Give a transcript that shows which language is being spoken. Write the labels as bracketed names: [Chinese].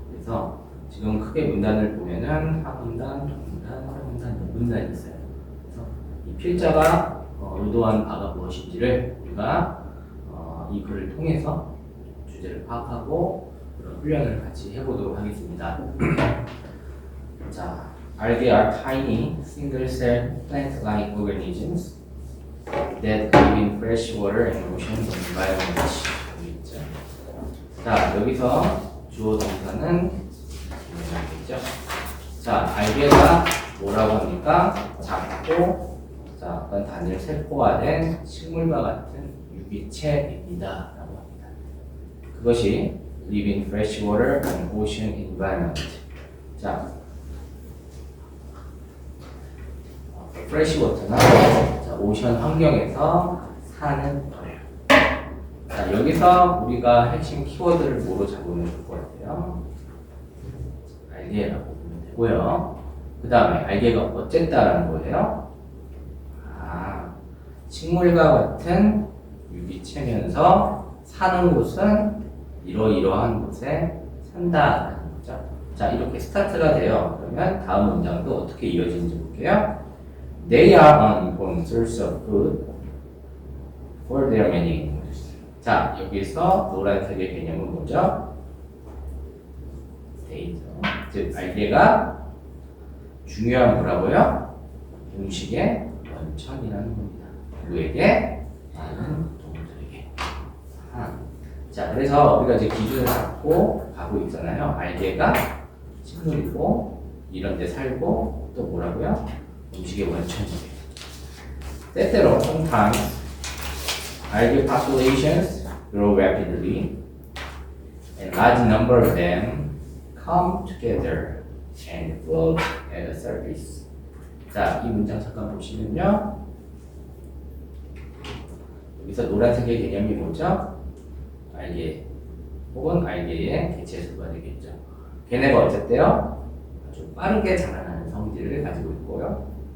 [Korean] 그래서 지금 크게 문단을 보면은 하문단, 동문단, 하문단, 논문단이 있어요. 그래서 이 필자가 의도한 바가 무엇인지를 우리가 이 글을 통해서 주제를 파악하고 그런 훈련을 같이 해보도록 하겠습니다. 자, [English] algae are tiny, single-celled plant-like organisms that live in fresh water and ocean environments. [Korean] 여기 있죠. 자, 여기서 주어 동사는 되겠죠. 자, 알게가 뭐라고 합니까? 작고, 자, 어떤 단일 세포화된 식물과 같은 유기체입니다. 라고 합니다. 그것이 [English] live in fresh water and ocean environment. [Korean] 자, 프레시 워터나 오션 환경에서 사는 거예요. 자, 여기서 우리가 핵심 키워드를 뭐로 잡으면 좋을 것 같아요? 알게라고 보면 되고요. 그 다음에 알게가 어쨌다라는 거예요? 식물과 같은 유기체면서 사는 곳은 이러이러한 곳에 산다라는 거죠. 자, 이렇게 스타트가 돼요. 그러면 다음 문장도 어떻게 이어지는지 볼게요. [English] They are an important source of food for their many animals. [Korean] 자, 여기서 노란색의 개념은 뭐죠? They죠. 즉, 알게가 중요한 뭐라고요? 음식의 원천이라는 겁니다. 누구에게? 많은 동물들에게. 자, 그래서 우리가 이제 기준을 잡고 가고 있잖아요. 알게가 식물이고 이런 데 살고 또 뭐라고요? 음식의 원천이에요. 때때로 [English] sometimes algae populations grow rapidly and large number of them come together and float at the surface. [Korean] 자, 이 문장 잠깐 보시면요. 여기서 노란색의 개념이 뭐죠? 알게 혹은 알게의 개체수가 되겠죠. 걔네가 어쨌대요? 아주 빠르게 자라나는 성질을 가지고 있고요.